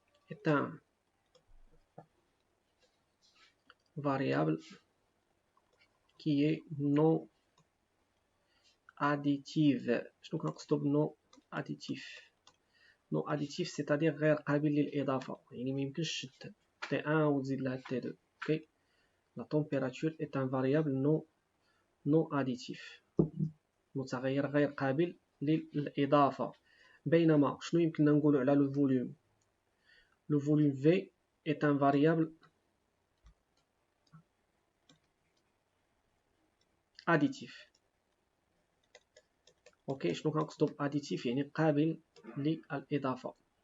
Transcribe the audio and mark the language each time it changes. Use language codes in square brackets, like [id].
[fr] est un variable qui est non additive. [ar] شنو كنقصدو بنو additif؟ [fr] نو additif c'est-à-dire [ar] غير قابل للإضافة، يعني ميمكنش تشد تي 1 وتزيد لها تي 2. [fr] اوكي، la température est un variable non additif، [ar] متغير غير قابل للإضافة. بينما شنو يمكننا نقولو على [fr] لو فوليوم؟ لو فوليوم V est un variable additif. [ar] اوكي، شنو كنقصدو باديتيف؟ يعني قابل للإضافة.